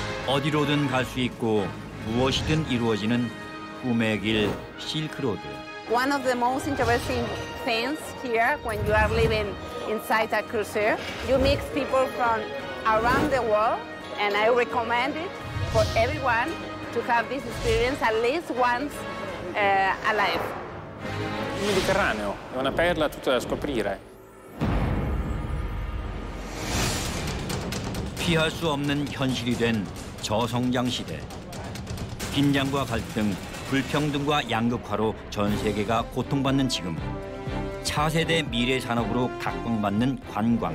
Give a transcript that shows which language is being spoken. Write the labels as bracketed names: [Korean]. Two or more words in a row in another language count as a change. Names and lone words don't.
[Korean] 어디로든 갈 수 있고 무엇이든 이루어지는 꿈의 길 실크로드. [English] One of the most interesting things here when you are living inside a cruiser, you meet people from around the world, and I recommend it for everyone to have this experience at least once alive. [Italian] Il Mediterraneo è una perla tutta da scoprire. [Korean] 피할 수 없는 현실이 된 저성장 시대. 긴장과 갈등, 불평등과 양극화로 전 세계가 고통받는 지금. 차세대 미래 산업으로 각광받는 관광.